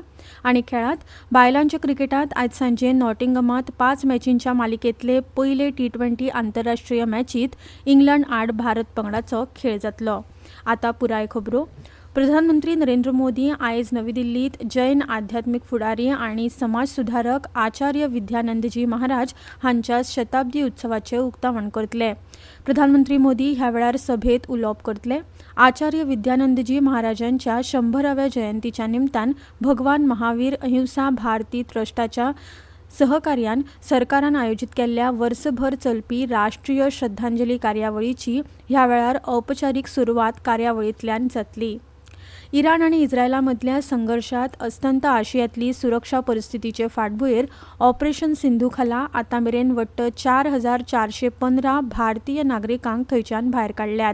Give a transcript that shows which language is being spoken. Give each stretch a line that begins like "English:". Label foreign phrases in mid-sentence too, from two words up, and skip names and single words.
Konkani: आनी खेळांत बायलांच्या क्रिकेटांत आयज सांजे नॉटिंगमांत 5 मॅचींच्या मालिकेंतले पयले T20 आंतरराष्ट्रीय मॅचींत इंग्लंड आड भारत पंगडाचो खेळ जातलो. आतां पुराय खबरो. प्रधानमंत्री नरेंद्र मोदी आयज नवी दिल्लीत जैन आध्यात्मिक फुडारी आनी समाज सुधारक आचार्य विद्यानंदजी महाराज हांच्या शताब्दी उत्सवाचें उक्तावण करतले. प्रधानमंत्री मोदी ह्या वेळार सभेत उलोवप करतले. आचार्य विद्यानंदजी महाराजांच्या 100व्या जयंतीच्या निमतान भगवान महावीर अहिंसा भारती ट्रस्टाच्या सहकार्यान सरकारान आयोजीत केल्ल्या वर्सभर चलपी राष्ट्रीय श्रद्धांजली कार्यावळीची ह्या वेळार औपचारीक सुरवात कार्यावळींतल्यान जातली. इराण आनी इस्रायला मदल्या संघर्शांत अस्तंत आशियांतली सुरक्षा परिस्थितीचे फाटभुंयेर ऑपरेशन सिंधू खाला आतां मेरेन वट्ट 4,415 भारतीय नागरिकांक थंयच्यान भायर काडल्यात.